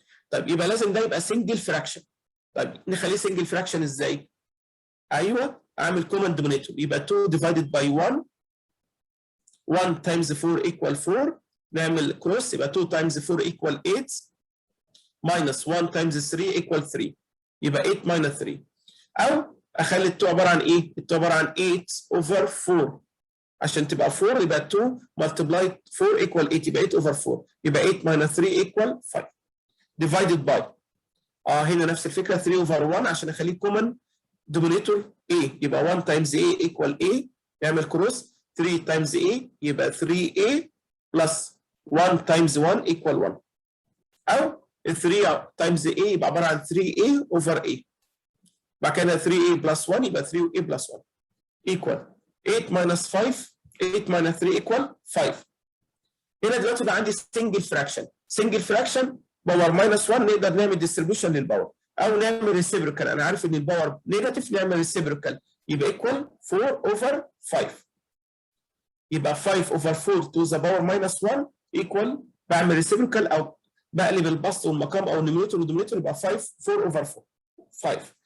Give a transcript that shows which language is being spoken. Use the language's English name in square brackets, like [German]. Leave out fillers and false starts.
[Arabic] طيب يبقى لازم ده يبقى [English] single fraction. طيب نخليه single fraction ازاي؟ ايوه اعمل common denominator، يبقى 2 divided by 1 1 times 4 equal 4، نعمل cross يبقى 2 times 4 equal 8 minus 1 times 3 equal 3، يبقى 8 minus 3. [Arabic] او اخلي ال 2 عباره عن ايه؟ [English] ال 2 عباره عن 8 over 4 عشان تبقى 4 يبقى 2 multiplied 4 equal 8 يبقى 8 over 4 يبقى 8 minus 3 equal 5 divided by هنا نفس الفكره 3 over 1 عشان اخليه common denominator A يبقى 1 times A equal A، يعمل كروس 3 times A يبقى 3A plus 1 times 1 equal 1، او 3 times A يبقى عباره عن 3A over A، بعد كده 3A plus 1 يبقى 3A plus 1 equal 8 minus 5 8 minus 3 equal 5. هنا دلوقتي بقى عندي single fraction. single fraction power minus 1 نقدر نعمل distribution للباور او نعمل ريسيبروكال. انا عارف ان الباور نيجاتيف نعمل ريسيبروكال يبقى ايكوال 4 over 5 يبقى 5 over 4 to the power minus 1 equal بعمل ريسيبروكال او بقلب البسط والمقام او النيوميريتور والدومينيتور يبقى 4 over 5.